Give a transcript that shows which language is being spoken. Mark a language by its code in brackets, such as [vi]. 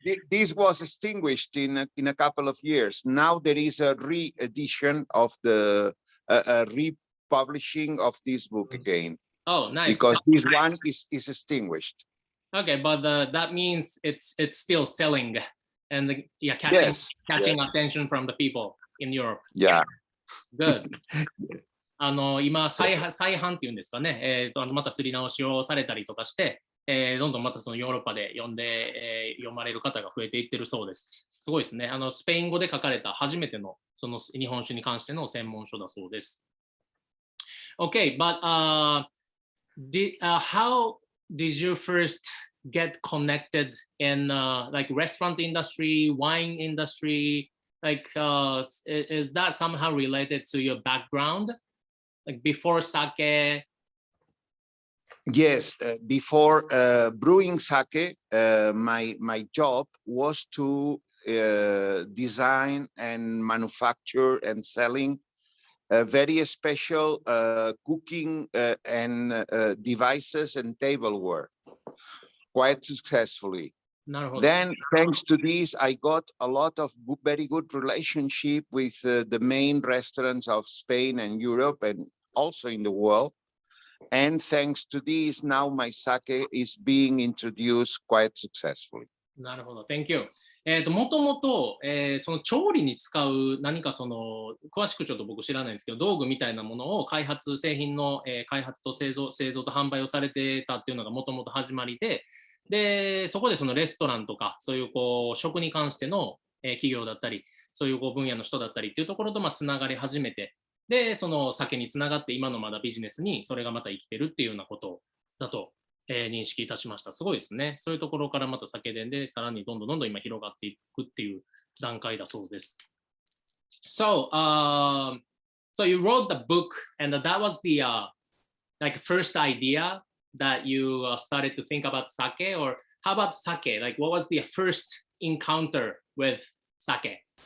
[en] This was extinguished in a couple of years. Now there is a re-edition of the republishing of this book again. Oh, nice. Because this one is extinguished. Okay, but that means it's still selling and catching attention from the people in Europe. Yeah. Good. [ja] 今再販っていうんですかね、またすり直しをされたりとかして、どんどんまたそのヨーロッパで読まれる方が増えていってるそうです。すごいですね。スペイン語で書かれた初めてのその日本酒に関しての専門書だそうです。 [en] Okay, but how did you first get connected in like restaurant industry, wine industry? Like, is that somehow related to your background? Like before sake? Yes, before brewing sake, my job was to design and manufacture and selling very special cooking and devices and tableware quite successfully. Then, thanks to this, I got a lot of very good relationship with the main restaurants of Spain and Europe and also in the world. And thanks to this, now my sake is being introduced quite successfully. [ja] なるほど、 [en] Thank you. [ja] もともと、その調理に使う何かその詳しくちょっと僕知らないんですけど道具みたいなものを製品の、開発と製造と販売をされてたっていうのがもともと始まりで、そこでそのレストランとかそういう食に関しての、企業だったりそういう分野の人だったりっていうところとつながり始めてでその酒につながって今のまだビジネスにそれがまた生きてるっていうようなことだと、認識いたしました。すごいですね。そういうところからまた酒店でさらにどんどん今広がっていくっていう段階だそうです。 [en] So, so you wrote the book and that was the like first idea that you started to think about sake, or how about sake? Like what was the first encounter with sake?